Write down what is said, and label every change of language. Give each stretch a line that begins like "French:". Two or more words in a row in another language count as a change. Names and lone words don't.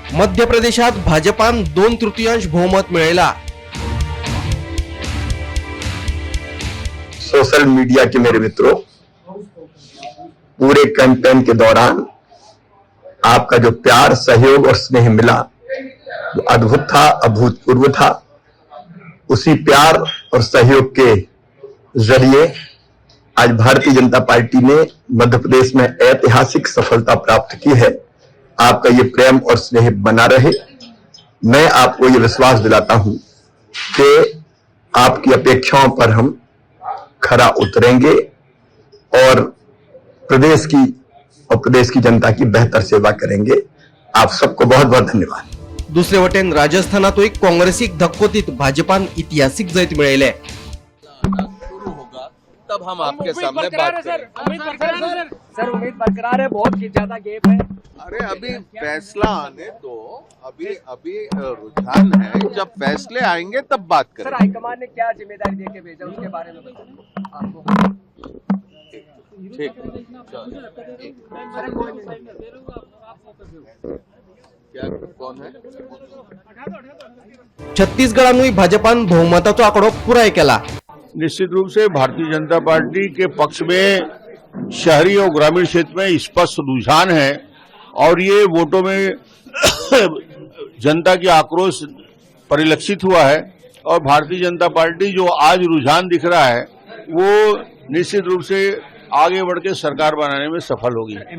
Konkani: मध्य प्रदेशात भाजपान 2/3 बहुमत मिळवला।
Hindi: सोशल मीडिया के मेरे मित्रों, पूरे कैंपेन के दौरान आपका जो प्यार, सहयोग और स्नेह मिला वो अद्भुत था, अभूतपूर्व था। उसी प्यार और सहयोग के जरिए आज भारतीय जनता पार्टी ने मध्य प्रदेश में ऐतिहासिक सफलता प्राप्त की है। आपका ये प्रेम और स्नेह बना रहे। मैं आपको ये विश्वास दिलाता हूं कि आपकी अपेक्षाओं पर हम खरा उतरेंगे और प्रदेश की जनता की बेहतर सेवा करेंगे। आप सबको बहुत बहुत धन्यवाद।
Konkani: दुसरे वटेन राजस्थानातही काँग्रेसिक धक्कोतीत भाजपान ऐतिहासिक जैत मिळवले।
Hindi: तब हम आपके सामने बात करें। सर उम्मीद बरकरार है, बहुत ज्यादा गैप है। अरे अभी फैसला आने दो, अभी रुझान है, जब फैसले आएंगे तब बात करें। सर हाईकमान ने क्या जिम्मेदारी देके भेजा उसके बारे में बताइए आपको। ठीक, क्या कौन है?
Konkani: छत्तीसगडातही भाजपान बहुमताचा आकडो पुरा केला।
Hindi: निश्चित रूप से भारतीय जनता पार्टी के पक्ष में शहरी और ग्रामीण क्षेत्र में स्पष्ट रुझान है और ये वोटों में जनता की आक्रोश परिलक्षित हुआ है और भारतीय जनता पार्टी जो आज रुझान दिख रहा है वो निश्चित रूप से आगे बढ़ के सरकार बनाने में सफल होगी।